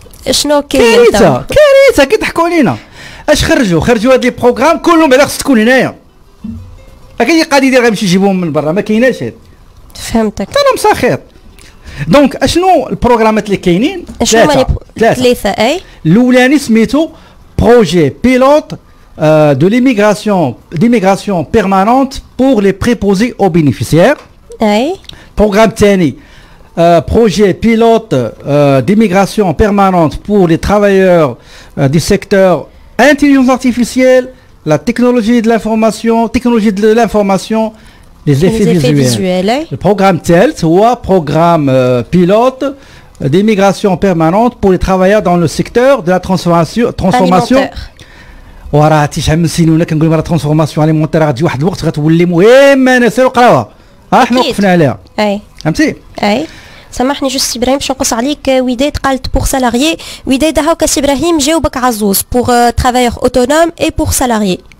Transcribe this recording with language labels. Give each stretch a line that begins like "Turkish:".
Arabic: شنو كاين؟ كارثه كيضحكوا علينا. اش خرجوا هاد لي بروغرام كلهم بعدا خص تكون هنايا. كاين قاعد يدير غيمشي يجيبوهم من برا ما كايناش هاد. فهمتك. انا مساخيط. دونك اشنو البروغرامات اللي كاينين؟ ثلاثه. اي الاولاني سميتو
French: بروجي بيلوت de l'immigration permanente pour les préposés aux bénéficiaires. Programme TANI, projet pilote d'immigration permanente pour les travailleurs du secteur intelligence artificielle, la technologie de l'information, les effets visuels. Le programme TEL, c'est programme pilote d'immigration permanente pour les travailleurs dans le secteur de la transformation.
Arabic: وراه شحال من سنين وانا كنقول راه ترانسفورماسيون اليمونتير غتجي واحد الوقت غتولي مهمه انا سير وقراوها احنا وقفنا عليها. فهمتي؟ سامحني جوست ابراهيم باش نقص عليك. وداد قالت بور سالاريي، وداد هاكا سي ابراهيم جاوبك عزوز بور ترافايور اوتونوم اي بور سالاريي.